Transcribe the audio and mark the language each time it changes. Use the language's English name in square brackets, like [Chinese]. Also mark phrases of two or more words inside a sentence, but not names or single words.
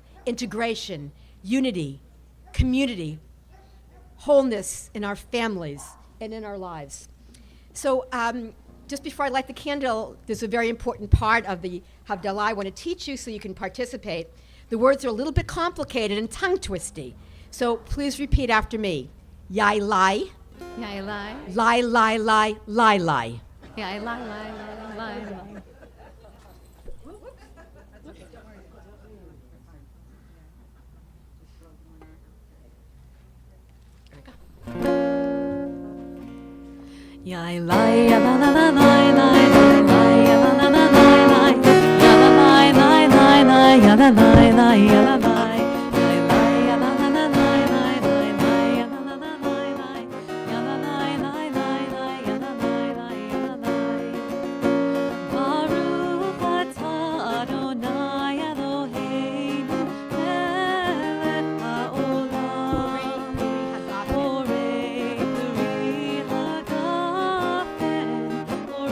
[English] Integration, unity, community, wholeness in our families and in our lives. So just before I light the candle, there's a very important part of the Havdalah I want to teach you so you can participate. The words are a little bit complicated and tongue-twisty, so please repeat after me. Yai lai. Yai lai. Lai lai lai lai lai. Yai lai lai lai lai lai. Yai lai la la la lai lai lai lai la la la lai lai ya la lai lai lai lai ya la lai lai ya la lai lai lai ya la la la lai lai lai lai ya la la la lai lai ya la lai lai lai lai ya la lai lai ya la lai [Hebrew] ברוך אתה אדוני אלוהינו מלך העולם בורא פרי הגפן